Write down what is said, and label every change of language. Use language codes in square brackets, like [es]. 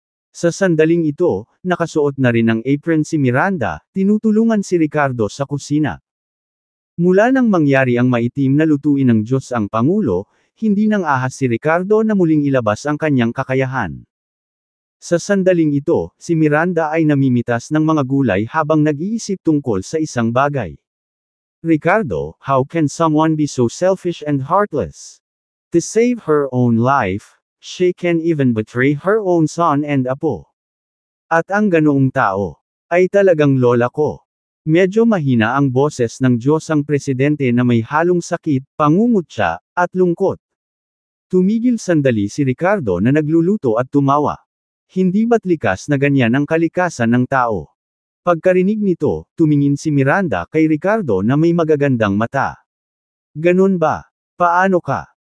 [tl] Sa sandaling ito, nakasuot na rin ng apron si Miranda, tinutulungan si Ricardo sa kusina. Mula nang mangyari ang maitim na lutuin ng Diyos ang Pangulo, hindi nang ahas si Ricardo na muling ilabas ang kanyang kakayahan. Sa sandaling ito, si Miranda ay namimitas ng mga gulay habang nag-iisip tungkol sa isang bagay. [en] Ricardo, how can someone be so selfish and heartless? To save her own life, she can even betray her own son and apo. [tl] At ang ganoong tao, ay talagang lola ko. Medyo mahina ang boses ng Diyos ang presidente na may halong sakit, pangungutya, at lungkot. Tumigil sandali si Ricardo na nagluluto at tumawa. Hindi ba't likas na ganyan ang kalikasan ng tao? Pagkarinig nito, tumingin si Miranda kay Ricardo na may magagandang mata. Ganun ba? Paano ka?